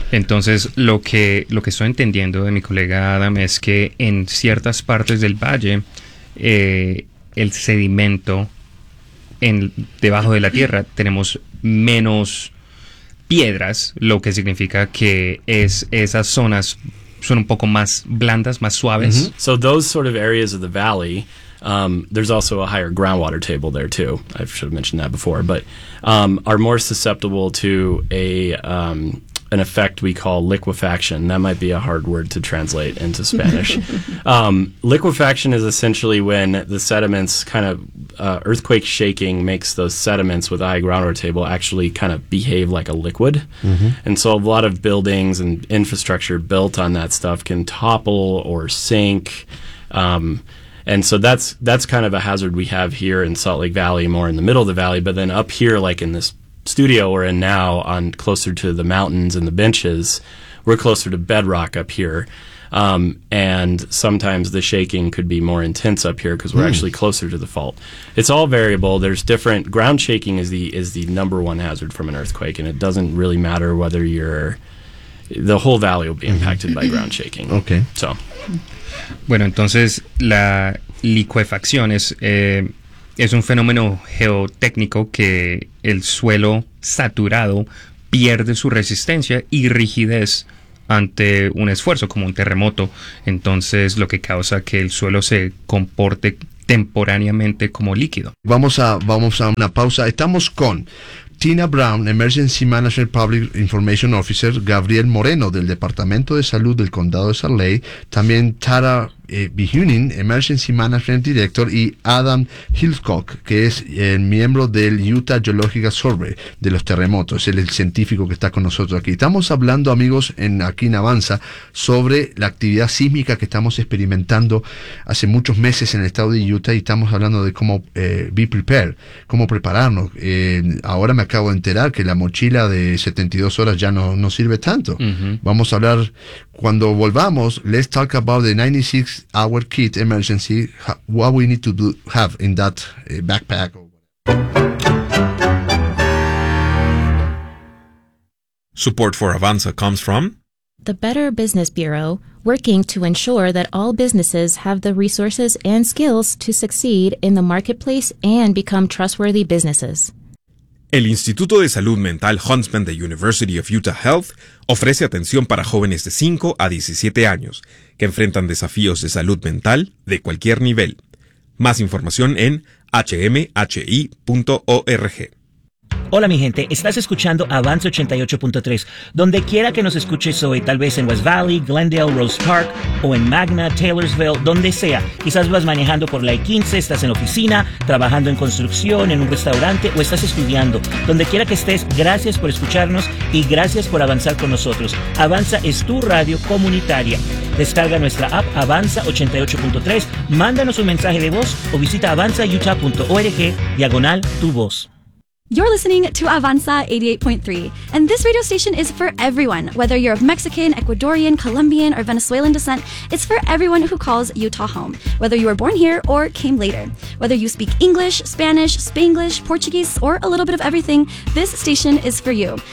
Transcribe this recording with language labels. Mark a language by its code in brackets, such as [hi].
[es] Entonces, lo que estoy entendiendo de mi colega Adam es que en ciertas partes del valle, el sedimento debajo de la tierra, tenemos menos piedras, lo que significa que esas zonas son un poco más blandas, más suaves. Mm-hmm. [en] So those sort of areas of the valley, there's also a higher groundwater table there too. I should have mentioned that before, but are more susceptible to an effect we call liquefaction. That might be a hard word to translate into Spanish. liquefaction is essentially when the sediments kind of earthquake shaking makes those sediments with a high groundwater table actually kind of behave like a liquid. Mm-hmm. And so a lot of buildings and infrastructure built on that stuff can topple or sink. And so that's kind of a hazard we have here in Salt Lake Valley, more in the middle of the valley. But then up here, like in this studio we're in now, on closer to the mountains and the benches, we're closer to bedrock up here. And sometimes the shaking could be more intense up here because we're actually closer to the fault. It's all variable. There's different – ground shaking is the number one hazard from an earthquake, and it doesn't really matter whether you're – the whole valley will be impacted by ground shaking. Okay. So – [es] bueno, entonces la liquefacción es un fenómeno geotécnico que el suelo saturado pierde su resistencia y rigidez ante un esfuerzo como un terremoto. Entonces, lo que causa que el suelo se comporte temporáneamente como líquido. Vamos a una pausa. Estamos con Tina Brown, Emergency Manager Public Information Officer, Gabriel Moreno, del Departamento de Salud del Condado de Salt Lake, también Tara Behunin, Emergency Management Director, y Adam Hillcock, que es el miembro del Utah Geological Survey de los terremotos. Es el científico que está con nosotros aquí. Estamos hablando, amigos, aquí en Avanza, sobre la actividad sísmica que estamos experimentando hace muchos meses en el estado de Utah, y estamos hablando de cómo [en] be prepared, [es] cómo prepararnos. Ahora me acabo de enterar que la mochila de 72 horas ya no sirve tanto. Uh-huh. Vamos a hablar cuando volvamos. [en] Let's talk about the 96 our kit emergency, what we need to do, have in that backpack. Support for Avanza comes from the Better Business Bureau, working to ensure that all businesses have the resources and skills to succeed in the marketplace and become trustworthy businesses. [es] El Instituto de Salud Mental Huntsman de University of Utah Health ofrece atención para jóvenes de 5 a 17 años que enfrentan desafíos de salud mental de cualquier nivel. Más información en hmhi.org. Hola mi gente, estás escuchando Avance 88.3. Donde quiera que nos escuches hoy, tal vez en West Valley, Glendale, Rose Park o en Magna, Taylorsville, donde sea. Quizás vas manejando por la I-15, estás en oficina, trabajando en construcción, en un restaurante o estás estudiando. Donde quiera que estés, gracias por escucharnos y gracias por avanzar con nosotros. Avanza es tu radio comunitaria. Descarga nuestra app Avanza 88.3, mándanos un mensaje de voz o visita avanzautah.org/tuvoz. [en] You're listening to Avanza 88.3, and this radio station is for everyone. Whether you're of Mexican, Ecuadorian, Colombian, or Venezuelan descent, it's for everyone who calls Utah home, whether you were born here or came later. Whether you speak English, Spanish, Spanglish, Portuguese, or a little bit of everything, this station is for you.